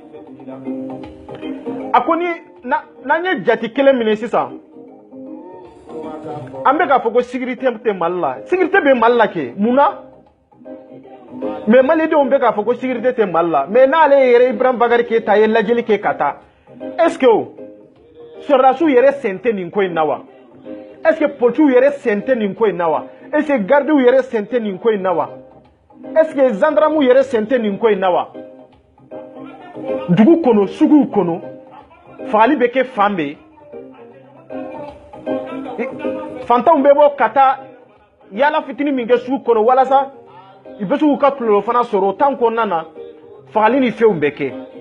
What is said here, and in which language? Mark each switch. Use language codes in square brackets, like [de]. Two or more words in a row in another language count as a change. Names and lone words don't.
[bm] a ko ni n'an ye jate kelen minɛ sisan an bɛ k'a fɔ ko sécurité tɛ Mali la sécurité bɛ Mali la kɛ mun na mais malidenw bɛ k'a fɔ ko sécurité tɛ Mali la mais n'ale yɛrɛ Ibrahim Bakari Keita ye lajɛli kɛ ka taa [fr] est-ce que [bm] sɔrɔdasiw yɛrɛ sen tɛ nin ko in na wa [fr] est-ce que [bm] policiers yɛrɛ sen tɛ nin ko in na wa [fr] est-ce que [bm] gardiw yɛrɛ sen tɛ nin ko in na wa [fr] est-ce que [bm] gendarmes yɛrɛ sen tɛ nin ko in na wa dugu kɔnɔ suguw kɔnɔ fagali bɛ kɛ fan bɛɛ fantanw bɛ bɔ ka taa yala fitinin min kɛ sugu kɔnɔ walasa i bɛ se k'u ka tulolo fana sɔrɔ o temps kɔnɔna na fagali ni fɛnw bɛ kɛ